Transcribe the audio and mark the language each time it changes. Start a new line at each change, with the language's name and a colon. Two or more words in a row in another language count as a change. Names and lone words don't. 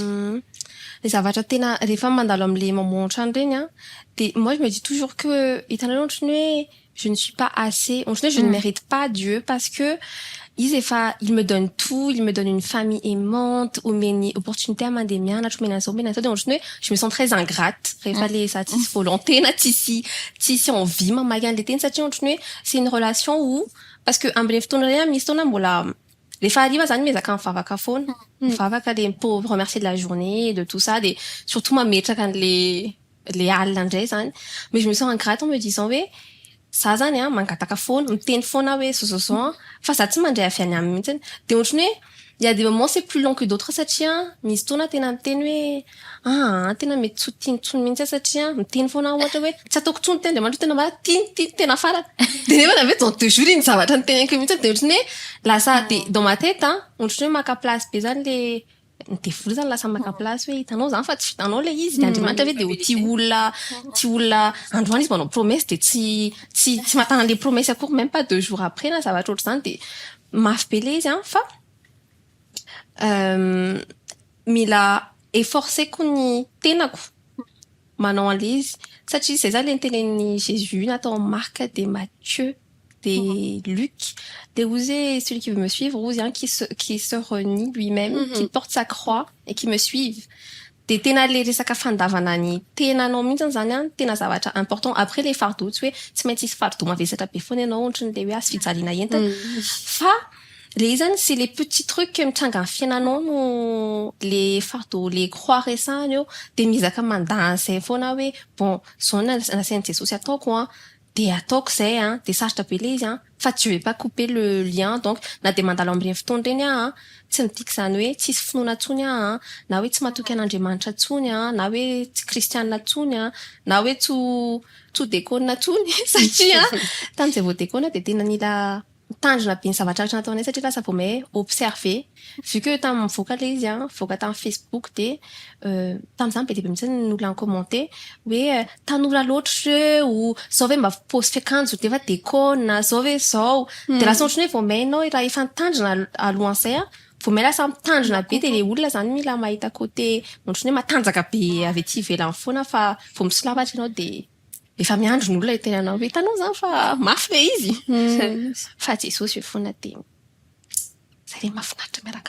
French: Les
Malagasy: zavatra tena rehefa mandalo am'le moment an-trano reny
French: de moi je me dis toujours que
Malagasy: hitanao ohatrany hoe
French: je ne suis pas assez
Malagasy: ohatrany hoe
French: je ne mérite pas Dieu parce que il me donne tout, il me donne une famille aimante,
Malagasy: omeny opportunité mandeha mianatra, omeny an'izao, omeny an'izao, de ohatrany hoe
French: je me sens très ingrate
Malagasy: rehefa le za tsisy volonté na tsisy envie mamaky an'le teny satria ohatrany hoe
French: c'est une relation où parce que
Malagasy: am'le fotoana reny misy fotoana mbola rehefa hariva zany miezaka mivavaka foana mivavaka le
French: pour remercier de la journée de tout ça de surtout
Malagasy: mametraka an'le alina indray zany
French: mais je me sens ingrate en me disant
Malagasy: hoe za zany mangataka foana miteny foana hoe zao fa za tsy mandray avy any aminy mihitsy de ohatrany hoe
French: il y a des moments c'est plus long que d'autres
Malagasy: satria misy fotoana tena miteny hoe tena mety tsy tiantsony mihitsy satria miteny foana ohatra hoe tsy ataoko tsony teny Andriamanitra tena mara tiany tena farany de nefa na veto
French: dans 2 jours
Malagasy: iny zavatra niteneniko mihitsy de ohatrany hoe lasa de
French: dans ma tête
Malagasy: ohatrany hoe maka place be zany le devoly zany lasa maka place hoe hitanao zany fa tsy vitanao le izy de Andriamanitra ve de ho tia olona androany izy manao promesse de tsy matana le promesse akory
French: même pas 2 jours après
Malagasy: na zavatra ohatry zany de mafy be le izy fa mila efforceko ny tenako manao an'le izy satria
French: c'est ça le
Malagasy: nitenen'ny Jésus natao Marc de Matthieu de Luc de
French: oser celui qui veut me suivre oser qui se renie lui-même qui porte sa croix et qui me suive
Malagasy: de tena le resaka fandavana ny tenanao mihitsy zany tena zavatra
French: important après les fardeaux
Malagasy: tsy hoe tsy maintsy isy fardeau mavesatra be foana ianao ohatrany le hoe asy fijaliana entana fa le zany
French: c'est les petits trucs
Malagasy: mitranga amin'ny fiainanao no
French: les fardeaux les croix récents
Malagasy: io de mizaka mandany zay foana hoe bon zao nasain'i Jesosy ataoko de ataoko zay de sarotra be le izy fa tu
French: veux pas couper le lien donc
Malagasy: na de mandalo am'ireny fotoana reny tsy midika zany hoe tsisy finoana tsony na hoe tsy matoky an'Andriamanitra tsony na hoe tsy kristianina tsony na hoe tsy dekona tsony satria tam'izay vao dekona de tena nila mitandrina be ny zavatra rehetra nataonay satria lasa vao mahay observer
French: vu que
Malagasy: tamin'ny mivoaka le izy mivoaka tamin'ny Facebook de tamin'izany be dehibe mihitsy ny olona commenté hoe tanora loatra reo zao ve mba paosy fiakanjo de efa dekona zao ve zao de lasa ohatrany hoe vao mainao raha efa nitandrina alohan'izay vao may lasa mitandrina be de le olona zany mila mahita côté ohatrany hoe matanjaka be avy ety ivelany foana fa vao misolapatra ianao de efa miandro ny olona itenanao hoe hitanao zany fa mafy le izy fa Jesosy hoe foana de zay le mahafinaritra miaraka